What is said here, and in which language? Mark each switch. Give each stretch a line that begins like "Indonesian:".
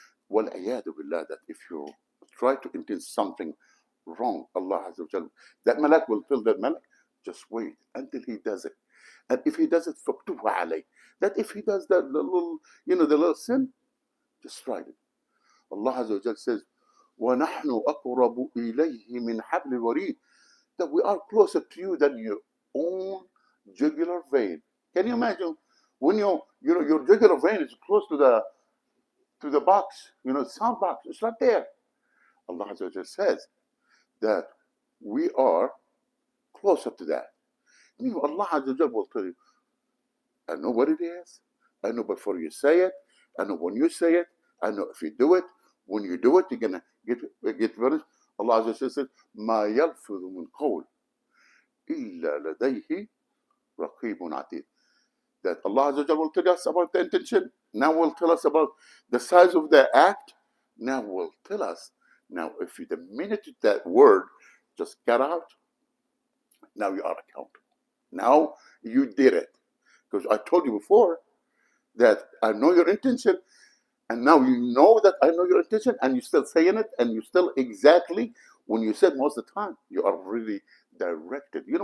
English: وَالْعِيَاذُ billah, that if you try to intend something wrong, Allah Azza wa Jal, that malak will tell that malak, just wait until he does it. And if he does it, فَاكْتُبْهُ عَلَيْهِ. That if he does that the little, the little sin, just write it. Allah Azza wa Jal says,
Arabic: وَنَحْنُ أَقْرَبُ إِلَيْهِ مِنْ حَبْلِ الْوَرِيدِ.
English: That we are closer to you than your own jugular vein. Can you imagine when your jugular vein is close to the box, sound box, it's right there. Allah Azza wa Jal says that we are closer to that. Allah Azza wa Jal will tell you, I know what it is. I know before you say it. I know when you say it. I know if you do it. When you do it, you're gonna get finished. Allah Azza wa Jal says,
Arabic: ما يلفظ من قول إلا لديه رقيب عتيد.
English: That Allah Azza wa Jal will tell us about the intention. Now will tell us about the size of the act. Now will tell us. Now, if you, the minute that word just got out, now you are accountable. Now you did it. Because I told you before that I know your intention, and now you know that I know your intention, and you're still saying it, and you still exactly when you said most of the time, you are really directed.